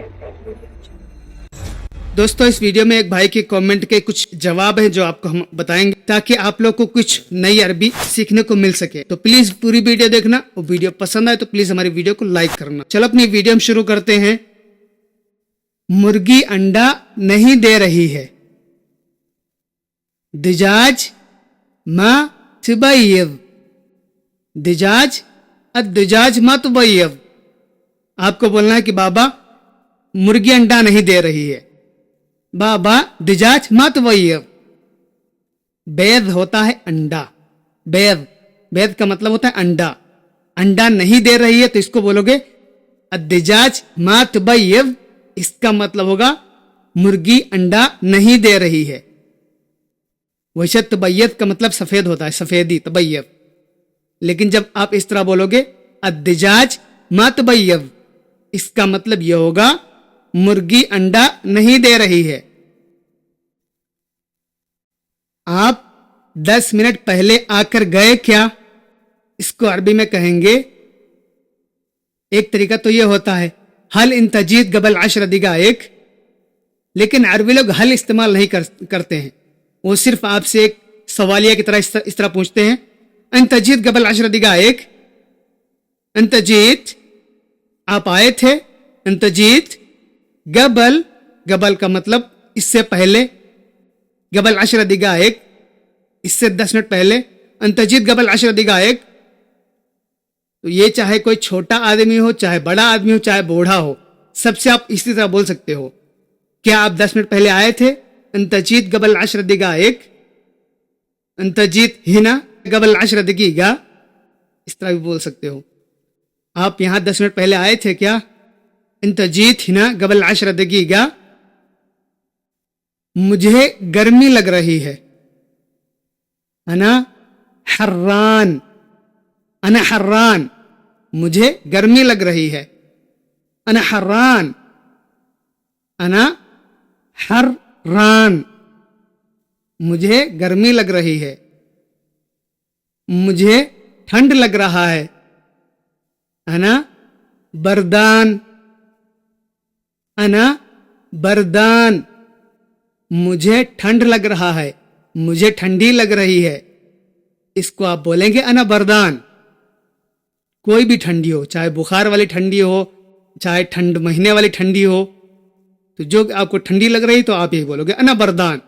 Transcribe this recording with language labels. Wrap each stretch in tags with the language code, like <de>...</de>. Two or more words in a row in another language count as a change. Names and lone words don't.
<hi>दोस्तों इस वीडियो में एक भाई के कमेंट के कुछ जवाब हैं जो आपको हम बताएंगे ताकि आप लोग को कुछ नई अरबी सीखने को मिल सके। तो प्लीज पूरी वीडियो देखना और वीडियो पसंद आए तो प्लीज हमारी वीडियो को लाइक करना। चलो अपनी वीडियो हम शुरू करते हैं। मुर्गी अंडा नहीं दे रही है।</hi> <ar>दिजाज मा तुबय्यद। دجاج الدجاج ما تبيض.</ar> <hi>आपको बोलना है कि बाबा मुर्गी अंडा नहीं दे रही है। बाबा</hi> <ar>دجاج ما تبيض.</ar> <hi>बैद होता है अंडा।</hi> <ar>بيض بيض</ar> <hi>का मतलब होता है अंडा। अंडा नहीं दे रही है तो इसको बोलोगे</hi> <ar>الدجاج ما تبيض.</ar> <hi>इसका मतलब होगा मुर्गी अंडा नहीं दे रही है। वैसे तबय्यद का मतलब सफेद होता है, सफेदी तबय्यद। लेकिन जब आप इस तरह बोलोगे</hi> <ar>الدجاج ما تبيض,</ar> <hi>इसका मतलब यह होगा मुर्गी अंडा नहीं दे रही है। आप 10 मिनट पहले आकर गए क्या? इसको अरबी में कहेंगे। एक तरीका तो यह होता है</hi> <ar>هل إن تجيد قبل 10 دقائق,</ar> <hi>लेकिन अरबी लोग हल इस्तेमाल नहीं करते हैं। वो सिर्फ आपसे एक सवालिया की तरह इस तरह पूछते हैं</hi> <ar>أن تجيد قبل 10 دقائق. أن تجيد</ar> <hi>आप आए थे।</hi> <ar>أن تجيد قبل,</ar> <hi>गबल का मतलब इससे पहले।</hi> <ar>قبل 10 دقائق</ar> <hi>इससे 10 मिनट पहले।</hi> <ar>أن تجيد قبل 10 دقائق.</ar> <hi>तो ये चाहे कोई छोटा आदमी हो, चाहे बड़ा आदमी हो, चाहे बूढ़ा हो, सबसे आप इसी तरह बोल सकते हो। क्या आप 10 मिनट पहले आए थे?</hi> <ar>أن تجيد قبل 10 دقائق. أن تجيد هنا قبل 10 دقيقة.</ar> <hi>इस तरह भी बोल सकते हो। आप यहां 10 मिनट पहले आए थे क्या?</hi> <ar>أن تجيد هنا قبل 10 دقيقة.</ar> <hi>मुझे गर्मी लग रही है।</hi> <ar>أنا حران. أنا حران,</ar> <hi>मुझे गर्मी लग रही है।</hi> <ar>أنا حران. أنا حران,</ar> <hi>मुझे गर्मी लग रही है। मुझे ठंड लग रहा है।</hi> <ar>أنا بردان. أنا بردان,</ar> <hi>मुझे ठंड लग रहा है, मुझे ठंडी लग रही है। इसको आप बोलेंगे</hi> <ar>أنا بردان.</ar> <hi>कोई भी ठंडी हो, चाहे बुखार वाली ठंडी हो, चाहे ठंड महीने वाली ठंडी हो, तो जो आपको ठंडी लग रही तो आप यही बोलोगे</hi> <ar>أنا بردان.</ar>